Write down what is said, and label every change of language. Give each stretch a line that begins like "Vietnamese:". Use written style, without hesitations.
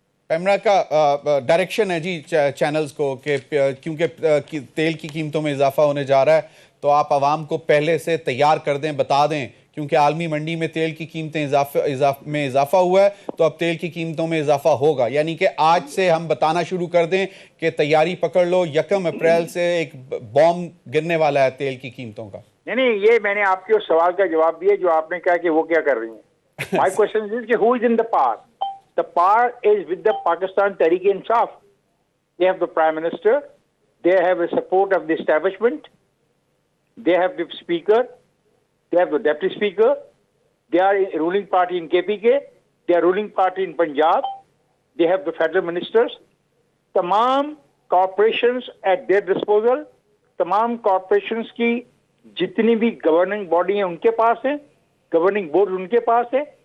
Urdu: پیمرا کا ڈائریکشن ہے جی چینلز کو کہ کیونکہ تیل کی قیمتوں میں اضافہ ہونے جا رہا ہے تو آپ عوام کو پہلے سے تیار کر دیں, بتا دیں, کیونکہ عالمی منڈی میں تیل کی قیمتیں اضافہ ہوا ہے تو اب تیل کی قیمتوں میں اضافہ ہوگا. یعنی کہ آج سے ہم بتانا شروع کر دیں کہ تیاری پکڑ لو, 1 اپریل سے ایک بوم گرنے والا ہے تیل کی قیمتوں کا. نہیں, یہ میں نے آپ کے اس سوال کا جواب دیا جو آپ نے کہا کہ وہ کیا کر رہی ہیں.
English: My question is کہ who is in the power? The power is with the Pakistan Tehreek-e-Insaf. They have the Prime Minister. They have the support of the establishment. They have the Speaker. They have the Deputy Speaker. They are a ruling party in KPK. They are ruling party in Punjab. They have the federal ministers. تمام corporations at their disposal.
Urdu: تمام corporations کی جتنی بھی governing body ہیں ان کے پاس ہیں, governing board ان کے پاس ہے.